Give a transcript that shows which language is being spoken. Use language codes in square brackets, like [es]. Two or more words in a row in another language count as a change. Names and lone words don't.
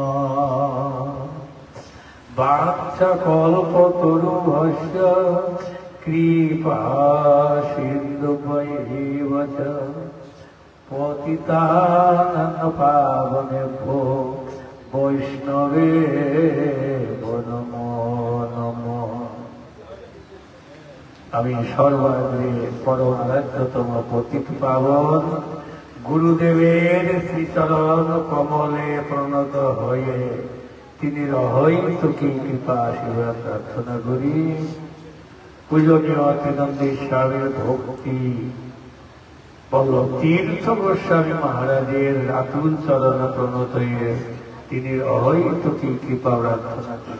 [sa] नमः वाञ्छकल्पतरुभ्यश्च কৃপা সিন্ধুভৈব চ পতিতানাং পাবনেভ্যো বৈষ্ণবেভ্যো নমো নমঃ। [bn] আমি সর্বাগ্রে পরম রাজ্যতম পতিত পাবন গুরুদেবের শ্রীচরণ কমলে প্রণত হয়ে তিনি রহৈত কি কৃপা আশীর্বাদ প্রার্থনা করি। পূজনীয় ত্রিনন্দী স্বামীর ভক্তি বল্লভ তীর্থ গোস্বামী মহারাজের আতুল চরণ প্রণত হয়ে তিনি রহৈত কি কৃপা প্রার্থনা করি।